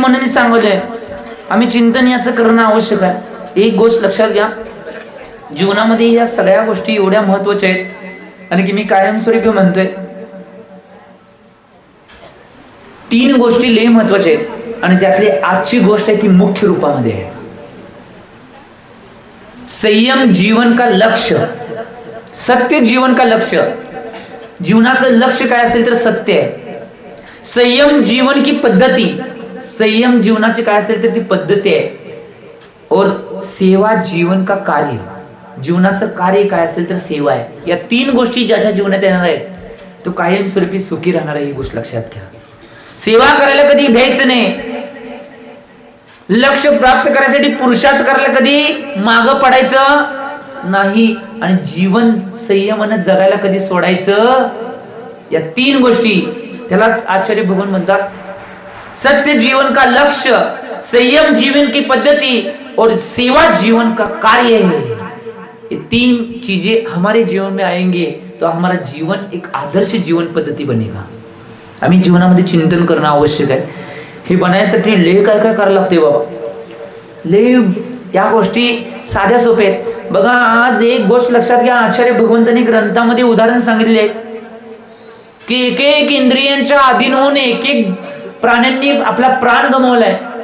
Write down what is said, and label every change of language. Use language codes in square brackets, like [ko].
[mr] म्हणून सांगले आम्ही चिंतन याचं करणं आवश्यक आहे. एक गोष्ट लक्षात घ्या, जीवनामध्ये या सगळ्या गोष्टी एवढ्या महत्वाच्या आहेत आणि की मी कायमस्वरूपी म्हणतोय 3 गोष्टी लय महत्वाच्या आहेत आणि त्यातली आजची गोष्ट आहे ती मुख्य रूपामध्ये आहे. [hi] संयम जीवन का लक्ष्य, सत्य जीवन का लक्ष्य. [mr] जीवनाचं लक्ष्य काय असेल तर सत्य आहे. [hi] संयम जीवन की पद्धती, [mr] संयम जीवनाची काय असेल तर ती पद्धती आहे. [hi] और सेवा जीवन का कार्य, [mr] जीवनाचं कार्य काय असेल तर सेवा आहे. या 3 गोष्टी ज्याच्या जीवनात येणार आहेत तो कायमस्वरूपी सुखी राहणार आहे. ही गोष्ट लक्षात घ्या. सेवा करायला कधी भ्यायचं नाही. लक्ष्य प्राप्त करायसाठी पुरुषार्थ करायला कधी मागं पडायचं नाही आणि जीवन संयमानं जगायला कधी सोडायचं. या 3 गोष्टी त्यालाच आचार्य भगवान म्हणतात [hi] सत्य जीवन का लक्ष्य, संयम जीवन की पद्धति और सेवा जीवन का कार्य है. ये 3 चीजें हमारे जीवन में आएंगे तो हमारा जीवन एक आदर्श जीवन पद्धती बनेगा. [mr] आम्ही जीवनामध्ये चिंतन करणं आवश्यक आहे. हे बनायसाठी लय काय काय करायला लागते बाबा. लय या गोष्टी साध्या सोप्या आहेत. बघा आज एक गोष्ट लक्षात घ्या, आचार्य भगवंतांनी ग्रंथामध्ये उदाहरण सांगितले आहे की एक एक इंद्रियांच्या अधीन होऊन एक एक प्राण्यांनी आपला प्राण गमावलाय.